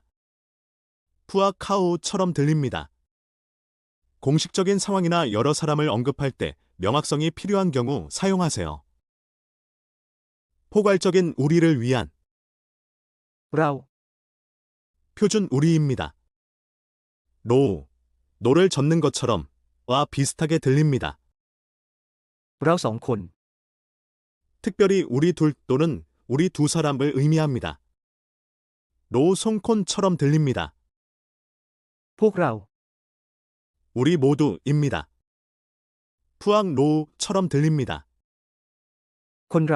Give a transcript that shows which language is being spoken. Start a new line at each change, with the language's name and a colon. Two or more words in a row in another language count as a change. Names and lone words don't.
Korean: 푸아 카우처럼 들립니다. 공식적인 상황이나 여러 사람을 언급할 때 명확성이 필요한 경우 사용하세요. 포괄적인 우리를 위한 เรา 표준 우리입니다. 노를 젓는 것처럼 와 비슷하게 들립니다.
Thai: เราสองคน
Korean: 특별히 우리 둘 또는 우리 두 사람을 의미합니다. 송콘처럼 들립니다.
Thai: พวกเรา
Korean: 우리 모두입니다. 푸앙로우처럼 들립니다.
Thai: คนเรา